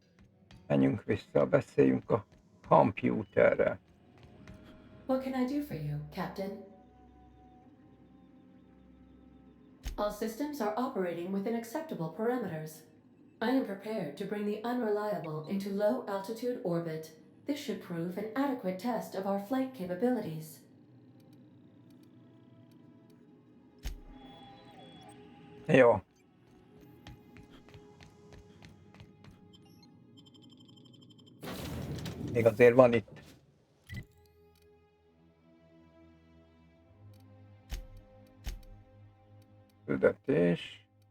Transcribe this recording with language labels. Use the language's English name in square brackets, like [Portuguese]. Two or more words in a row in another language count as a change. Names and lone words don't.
[Hungarian] Menjünk vissza, beszéljünk a kompjúterrel. [English] What can I do for you, Captain? All systems are operating within acceptable parameters. I am prepared to bring the Unreliable into low-altitude orbit. This should prove an adequate test of our flight capabilities. [Hungarian] Jó. Még azért van itt. Küldetés.